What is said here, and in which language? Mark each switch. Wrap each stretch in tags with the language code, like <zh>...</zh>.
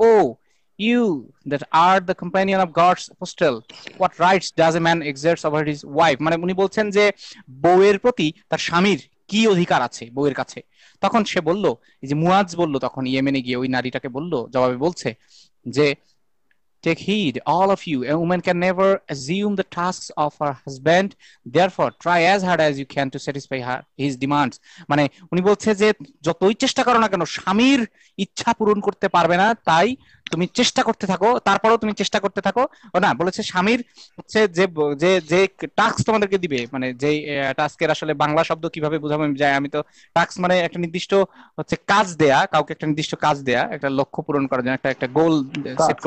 <en>O you that are the companion of God's apostle, what rights does a man exerts over his wife.</en> <bn>মানে উনি বলছেন যে বউয়ের প্রতি তার স্বামীর কি অধিকার আছে বউয়ের কাছে। তখন সে বলল, এই যে মুয়াজ বলল, তখন ইয়েমেনে গিয়ে ওই নারীটাকে বলল, জবাবে বলছে যে</bn> <en>take heed, all of you. A woman can never assume the tasks of her husband. Therefore, try as hard as you can to satisfy his demands.</en> <bn>মানে উনি বলছে যে যতই চেষ্টা করো না কেন, স্বামীর ইচ্ছা পূরণ করতে পারবে না, তাই তুমি চেষ্টা করতে থাকো, তারপরেও তুমি চেষ্টা করতে থাকো। ও না, বলেছে স্বামীর হচ্ছে যে যে যে টাস্ক তোমাদেরকে দিবে, মানে যে টাস্কের আসলে বাংলা শব্দ কিভাবে বোঝাবো আমি যাই, আমি তো টাস্ক মানে একটা নির্দিষ্ট হচ্ছে কাজ দেয়া, কাউকে একটা নির্দিষ্ট কাজ দেয়া, একটা লক্ষ্য পূরণ করার জন্য একটা একটা গোল সেট</bn>